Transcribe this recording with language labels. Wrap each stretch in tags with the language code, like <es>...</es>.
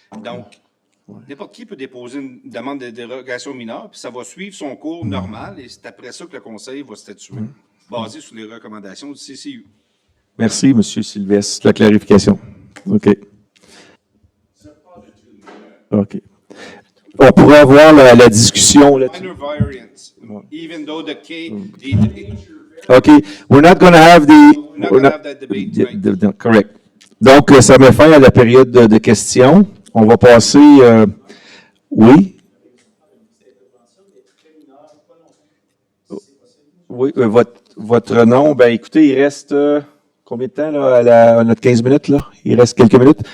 <fr>Donc, n'importe qui peut déposer une demande de dérogation mineure, puis ça va suivre son cours normal, et c'est après ça que le Conseil va statuer, basé sur les recommandations du CCU. Merci, M. Sylvestre, la clarification. OK. OK. On pourrait avoir la discussion là-dessus.</fr> <en>Minor variance, even though the K... Okay, we're not going to have that debate tonight. Correct.</en> <fr>Donc, ça met fin à la période de questions. On va passer... oui? Oui, votre nom, ben écoutez, il reste combien de temps là, à notre 15 minutes? Là? Il reste quelques minutes.</fr>